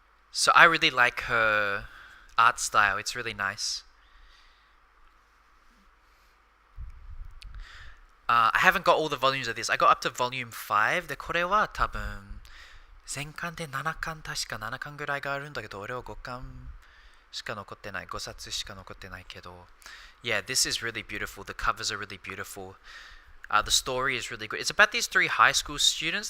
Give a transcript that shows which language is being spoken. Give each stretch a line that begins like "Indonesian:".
English: So I really like her art style. It's really nice. I haven't got all the volumes of this. I got up to volume 5.
Japanese: で、これは多分全巻で7巻確か7巻ぐらいがあるんだけど、俺は5巻しか残ってない。 5冊しか残ってないけど。
English: Yeah, this is really beautiful. The covers are really beautiful. The story is really good. It's about these 3 high school students.